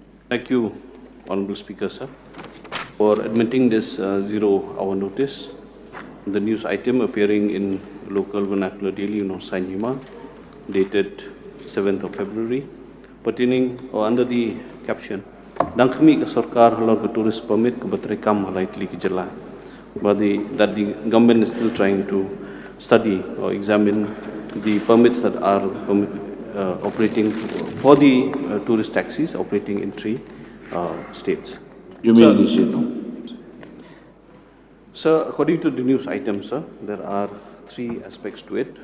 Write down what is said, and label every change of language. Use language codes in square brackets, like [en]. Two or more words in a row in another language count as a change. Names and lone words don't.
[en] Thank you, Honorable Speaker, sir, for admitting this 0-hour notice. The news item appearing in local vernacular daily Sanjima, dated 7th of February, pertaining or under the caption, [kha] Dangkami ka sarkar halor ka [en] tourist permit [kha] ka batrekam halaitli ki jala. [en] But that the government is still trying to study or examine the permits that are operating for the tourist taxis operating in 3 states. You may initiate, no? Sir, according to the news item, sir, there are 3 aspects to it.